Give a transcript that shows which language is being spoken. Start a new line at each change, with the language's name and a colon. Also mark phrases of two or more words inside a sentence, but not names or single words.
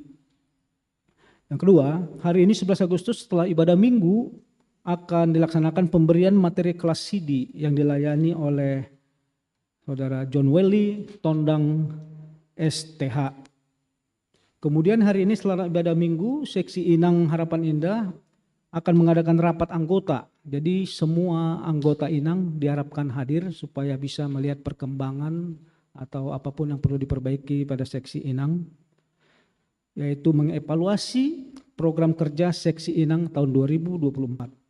Indonesian: Yang kedua, hari ini 11 Agustus setelah ibadah minggu akan dilaksanakan pemberian materi kelas CD yang dilayani oleh Saudara John Welly, Tondang STH. Kemudian hari ini setelah ibadah minggu, seksi Inang Harapan Indah akan mengadakan rapat anggota. Jadi semua anggota Inang diharapkan hadir supaya bisa melihat perkembangan atau apapun yang perlu diperbaiki pada seksi Inang, yaitu mengevaluasi program kerja seksi Inang tahun 2024.